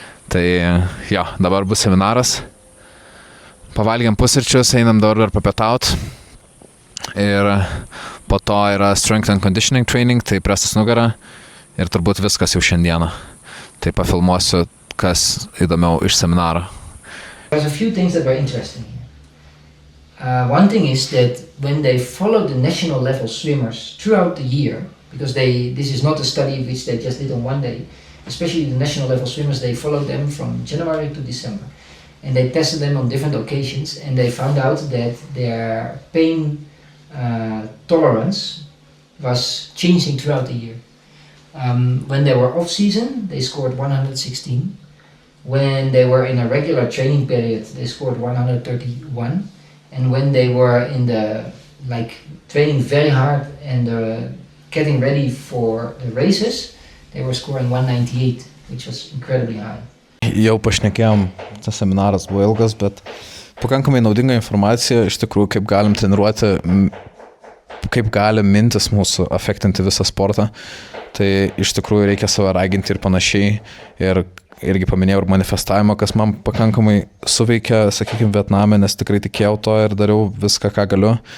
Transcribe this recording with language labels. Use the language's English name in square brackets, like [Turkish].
[Lithuanian] Tai jo, dabar bus seminaras. Pavalgiam pusryčius, einam dabar dar papietaut. Ir po to yra [English] strength and conditioning training, [Lithuanian] tai presas nugara. Ir turbūt viskas jau šiandieną. Tai pafilmuosiu, kas įdomiau iš seminaro. [English] There's a few things that were interesting here. One thing is that when they follow the national level swimmers throughout the year, because this is not a study which they just did on one day, especially the national level swimmers, they followed them from January to December. And they tested them on different occasions, and they found out that their pain tolerance was changing throughout the year. When they were off season, they scored 116. When they were in a regular training period, they scored 131. And when they were in the training very hard and getting ready for the races, they were scoring 198, which was incredibly high. [Lithuanian] Jau pašnekėjom, tas seminaras buvo ilgas, bet pakankamai naudinga informacija, iš tikrųjų, kaip galim treniruoti, kaip gali mintis mūsų afektinti visą sportą. Tai iš tikrųjų reikia save raginti ir panašiai. Ir irgi paminėjau ir manifestavimą, kas man pakankamai suveikė, sakykime, Vietname, nes tikrai tikėjau to ir dariau viską, ką galiu.